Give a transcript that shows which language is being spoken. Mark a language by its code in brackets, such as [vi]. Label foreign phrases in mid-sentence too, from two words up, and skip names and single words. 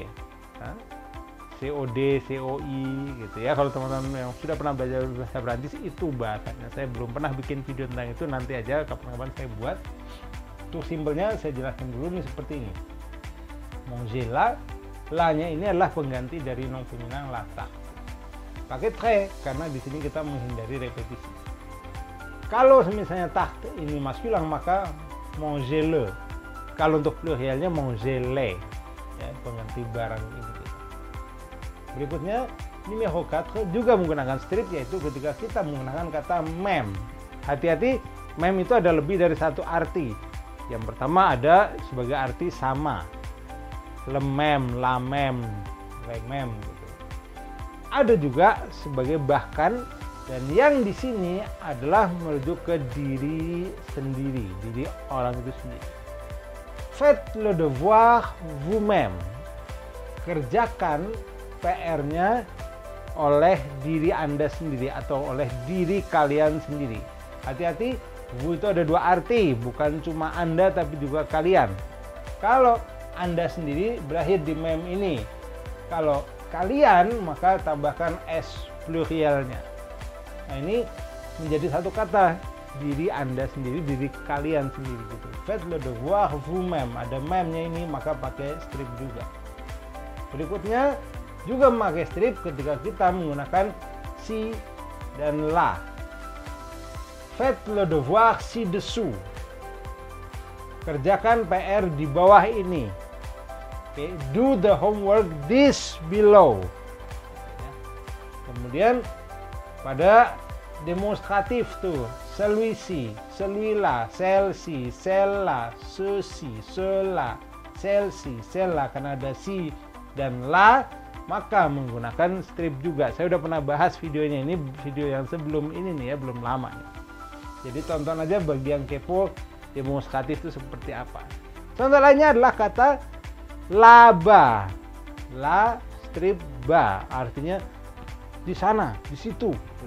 [id] Nah, COD, COI gitu ya. Kalau teman-teman yang sudah pernah belajar bahasa Prancis itu bahasanya. Saya belum pernah bikin video tentang itu, nanti aja kapan-kapan saya buat. Untuk simpelnya saya jelaskan dulu nih seperti ini. [fr] Manger la- [id] nya ini adalah pengganti dari [fr] nom feminin la tarte. [id] Pakai très karena di sini kita menghindari repetisi. Kalau misalnya tarte ini maskulin maka [fr] manger le. [id] Kalau untuk plurialnya [fr] manger les, [id] ya, pengganti barang ini. Berikutnya, numéro 4 juga menggunakan strip, yaitu ketika kita menggunakan kata même. Hati-hati, même itu ada lebih dari satu arti. Yang pertama ada sebagai arti sama, [fr] le même, la même, les mêmes gitu. [id] Ada juga sebagai bahkan, dan yang di sini adalah merujuk ke diri sendiri, diri orang itu sendiri. [fr] Faites le devoir vous-même. [id] Kerjakan PR-nya oleh diri Anda sendiri atau oleh diri kalian sendiri. Hati-hati, vous itu ada dua arti, bukan cuma Anda tapi juga kalian. Kalau Anda sendiri berakhir di mem ini. Kalau kalian maka tambahkan s plurialnya. Nah, ini menjadi satu kata, diri Anda sendiri, diri kalian sendiri gitu. [fr] Faites le devoir vous-même. [id] Ada memnya ini maka pakai strip juga. Berikutnya juga memakai strip ketika kita menggunakan si dan la. [fr] Faites le devoir ci-dessous. [id] Kerjakan PR di bawah ini. Okay. [en] Do the homework this below. [id] Kemudian pada demonstratif tuh, [fr] celui-ci, celui-là, celle-ci, celle-là, ceci, cela, celle-ci, celle-là, [id] karena ada si dan la, maka menggunakan strip juga. Saya udah pernah bahas videonya, ini video yang sebelum ini nih ya, belum lama nih. Jadi tonton aja bagi yang kepo demonstratif itu seperti apa. Contoh lainnya adalah kata laba, la strip ba, artinya di sana, di situ, gitu.